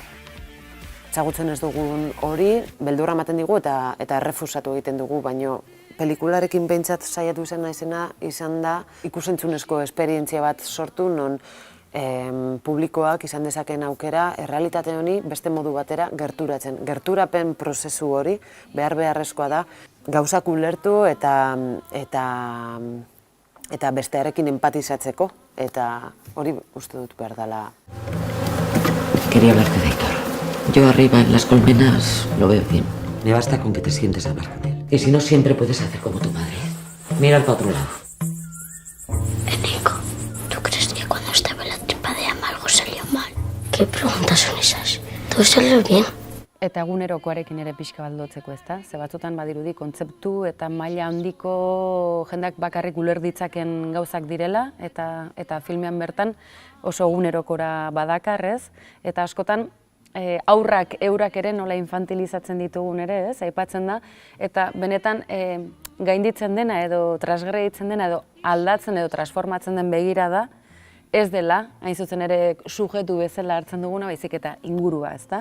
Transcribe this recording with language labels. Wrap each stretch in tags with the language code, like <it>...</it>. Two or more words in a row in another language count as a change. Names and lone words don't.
<eu>Ezagutzen ez dugun hori, beldurra ematen digu eta errefusatu egiten dugu, baino pelikularekin behintzat saiatu izan da ikusentzunezko esperientzia bat sortu non publikoak izan dezakeen aukera errealitate honi beste modu batera gerturatzen. Gerturapen prozesu hori beharrezkoa da gauzak ulertu eta bestearekin empatizatzeko eta hori uste dut behar dela.</eu> <es>Quería hablarte de Aitor. Yo arriba en las colmenas lo veo bien. Me basta con que te sientes a hablar con él. Y si no, siempre puedes hacer como tu madre. Mira para otro lado. Nico, ¿tú crees que cuando estaba en la tripa de Ama algo salió mal? ¿Qué preguntas son esas? Todo salió bien.</es> <eu>Eta egunerokoarekin ere pixka baldotzeko ezta? Ze batzutan badirudi kontzeptu eta maila handiko jendak bakarrik uler ditzaken gauzak direla eta filmean bertan oso egunerokora badakarrez eta askotan aurrak eurak ere nola infantilizatzen ditugun ere, ez, aipatzen da, eta benetan gainditzen dena edo transgreditzen dena edo aldatzen edo transformatzen den begirada ez dela, hain zuzen ere sujetu bezala hartzen duguna, baizik eta ingurua, ezta?</eu>